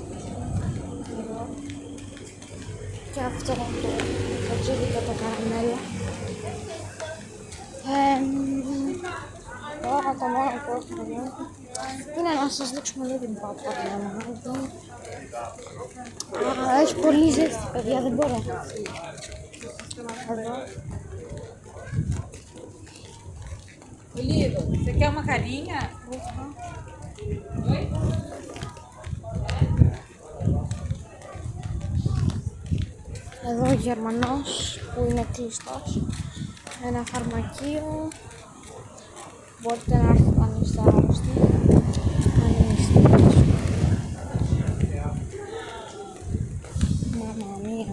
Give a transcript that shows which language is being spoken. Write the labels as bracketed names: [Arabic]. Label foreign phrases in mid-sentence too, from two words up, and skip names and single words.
[Greek] Και αυτό το τζίδικο το καραμέλο. Τώρα το μόνο που έχουμε είναι να σας δείξουμε λίγο την Παπαδιαμάντη. Έχει πολύ ζέστη, παιδιά, δεν μπορώ. Εδώ. [Portuguese] Olivo, você quer uma carinha? Oi? [Greek] Εδώ ο Γερμανός που είναι κλειστός. Ένα φαρμακείο. Μπορείτε να έρθετε αν είστε άρρωστοι. Μαμά μία.